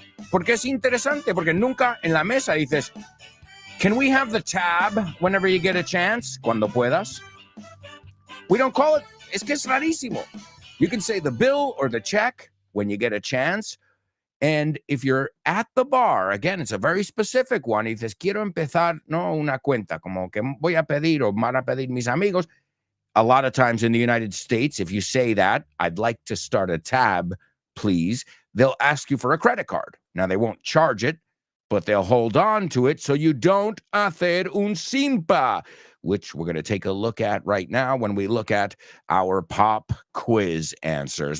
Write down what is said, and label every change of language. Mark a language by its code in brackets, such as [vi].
[en] Porque es interesante, porque nunca en la mesa dices, can we have the tab whenever you get a chance? [es] Cuando puedas. [en] We don't call it, [es] es que es rarísimo. [en] You can say the bill or the check when you get a chance. And if you're at the bar, again, it's a very specific one. [es] Y dices, quiero empezar, no, una cuenta, como que voy a pedir o van a pedir mis amigos. [en] A lot of times in the United States, if you say that, I'd like to start a tab, please, they'll ask you for a credit card. Now, they won't charge it, but they'll hold on to it so you don't [es] hacer un simpa, [en] which we're going to take a look at right now when we look at our pop quiz answers.